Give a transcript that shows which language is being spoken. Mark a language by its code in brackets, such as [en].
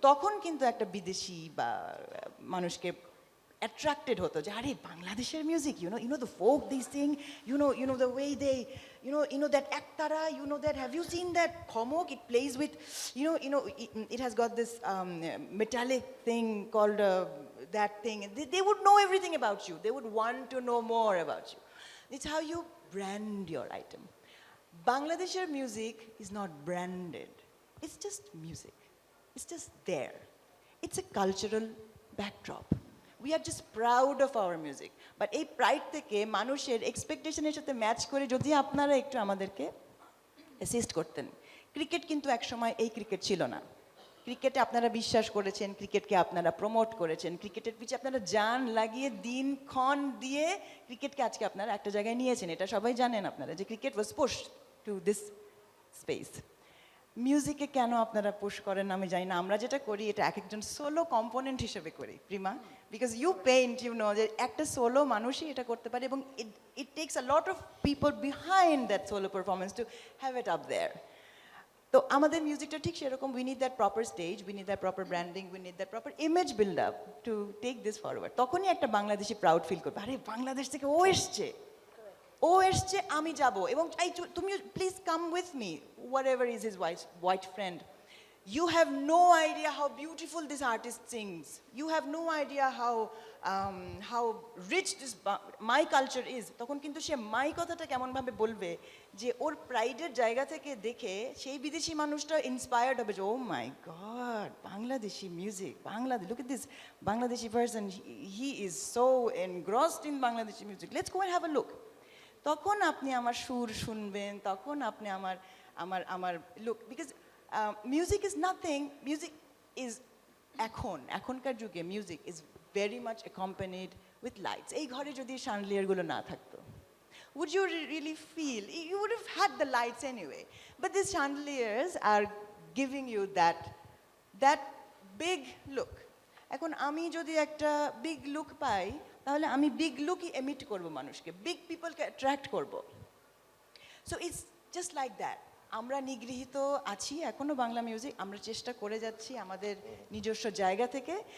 [bn] তখন কিন্তু একটা বিদেশি বা মানুষকে [en] attracted [bn] হতো যে আরে বাংলাদেশের music, [en] you know the folk they sing, you know the way they, you know that ektara, that, have you seen that khomok, it plays with, it has got this metallic thing called that thing. They would know everything about you, they would want to know more about you. It's how you brand your item. Bangladesh's music is not branded, it's just music, it's just there, it's a cultural backdrop. We are just proud of our music, but [bn] এই pride থেকে মানুষের এক্সপেকটেশনের সাথে match করে যদি আপনারা একটু আমাদেরকে assist করতেন। ক্রিকেট কিন্তু একসময় এই ক্রিকেট ছিল না। ক্রিকেটে আপনারা বিশ্বাস করেছেন, ক্রিকেটকে আপনারা প্রমোট করেছেন, ক্রিকেটের পিছে আপনারা জান লাগিয়ে দিনক্ষণ দিয়ে ক্রিকেটকে আজকে আপনারা একটা জায়গায় নিয়েছেন। এটা সবাই জানেন আপনারা যে cricket [en] Was pushed to this space. [bn] মিউজিকে কেন আপনারা পুশ করেন আমি জানি না। আমরা যেটা করি এটা এক একজন সোলো কম্পোনেন্ট হিসেবে করি প্রিমা, [en] because you paint, [bn] যে একটা সোলো মানুষই এটা করতে পারে, এবং [en] It takes a lot of people behind that solo performance to have it up there. [bn] তো আমাদের মিউজিকটা ঠিক সেরকম, [en] We need that proper stage, we need that proper branding, we need that proper image build up to take this forward. [bn] তখনই একটা Bangladeshi proud feel করবে, আরে বাংলাদেশ থেকে ও এসছে আমি যাব, এবং তুমি [en] Please come with me, whatever is his white friend. You have no idea how beautiful this artist sings. You have no idea how rich this my culture is. [bn] তখন কিন্তু সে মাই কথাটা কেমন ভাবে বলবে যে ওর প্রাইডের জায়গা থেকে দেখে সেই বিদেশি মানুষটা ইন্সপায়ার্ড হবে যে ও মাই god, Bangladeshi music, Bangladesh, [en] look at this Bangladeshi person, he is so engrossed in Bangladeshi music, let's go and have a look. [bn] তখন আপনি আমার সুর শুনবেন, তখন আপনি আমার look, [en] because music is nothing, [bn] music is এখনকার যুগে [en] Music is very much accompanied with lights. [bn] এই ঘরে যদি শানলিয়ারগুলো না থাকতো, [en] would you really feel, you would have had the lights anyway, but these chandeliers are giving you that big look. [bn] এখন আমি যদি একটা বিগ লুক পাই, তাহলে আমি বিগ লুকই এমিট করব মানুষকে, বিগ পিপলকে অ্যাট্রাক্ট করব। [en] So it's just like that. [bn] আমরা নিগৃহীত আছি এখনও বাংলা মিউজিক, আমরা চেষ্টা করে যাচ্ছি আমাদের নিজস্ব জায়গা থেকে।